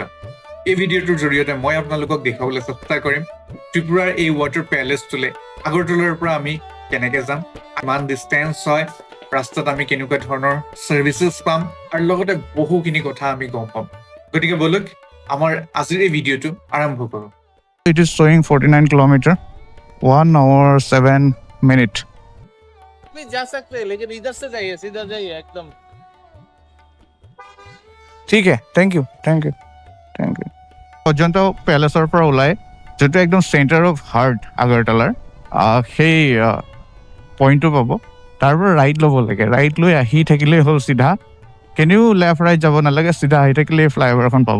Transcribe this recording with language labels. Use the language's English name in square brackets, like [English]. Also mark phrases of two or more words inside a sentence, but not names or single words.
[Assamese] এই ভিডিঅ'টোৰ জৰিয়তে মই আপোনালোকক দেখুৱাবলৈ চেষ্টা কৰিম ত্ৰিপুৰাৰ এই ৱাটাৰ পেলেচটোলৈ আগৰতলাৰ পৰা আমি কেনেকৈ যাম, কিমান ডিষ্টেঞ্চ হয়, ৰাস্তাত আমি কেনেকুৱা ধৰণৰ ছাৰ্ভিচেছ পাম, আৰু লগতে বহুখিনি কথা আমি গম পাম। গতিকে বলক আমাৰ আজিৰ এই ভিডিঅ'টো আৰম্ভ কৰোঁ। [English] It is showing 49 kilometer, 1 hour 7 minutes. [Hindi] भी जा सकते हैं लेकिन इधर से जाइए, सीधा जाइए एकदम। [Assamese] ঠিক আছে, [English] thank you. [Assamese] পৰ্যন্ত পেলেচৰ পৰা ওলাই যোনটো একদম [English] centre of heart [Assamese] আগৰতলাৰ সেই পইণ্টটো পাব। তাৰ পৰা ৰাইট ল'ব লাগে, ৰাইট লৈ আহি থাকিলেই হ'ল চিধা, কেনিও [English] left right [Assamese] যাব নালাগে, চিধা আহি থাকিলে এই ফ্লাইঅভাৰখন পাব।